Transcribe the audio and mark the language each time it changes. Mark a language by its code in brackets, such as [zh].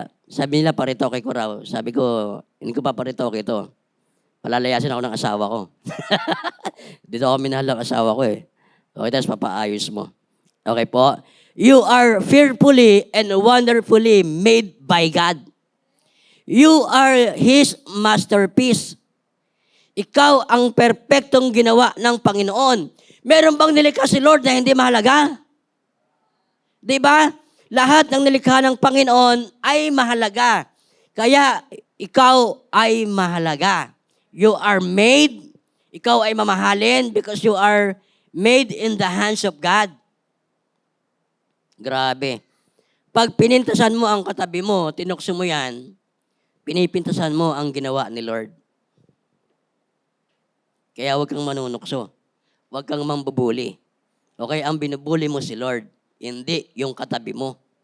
[tl] Sabi nila paritoke ko raw. Sabi ko, hindi ko pa paritoke ito. Palalayasin ako ng asawa ko. Dito ako minahal ng asawa ko eh. Okay, tapos papaayos mo. Okay po? [en] You are fearfully and wonderfully made by God. You are His masterpiece. [tl] Ikaw ang perpektong ginawa ng Panginoon. Meron bang nilikha si Lord na hindi mahalaga? Diba? Lahat ng nilikha ng Panginoon ay mahalaga. Kaya ikaw ay mahalaga. [en] You are made, [tl] ikaw ay mamahalin [en] because you are made in the hands of God. [tl] Grabe. Pag pinintasan mo ang katabi mo, tinukso mo yan, pinipintasan mo ang ginawa ni Lord. Kaya huwag kang manunukso. Huwag kang mambubuli. Okay, ang binubuli mo si Lord, hindi yung katabi mo.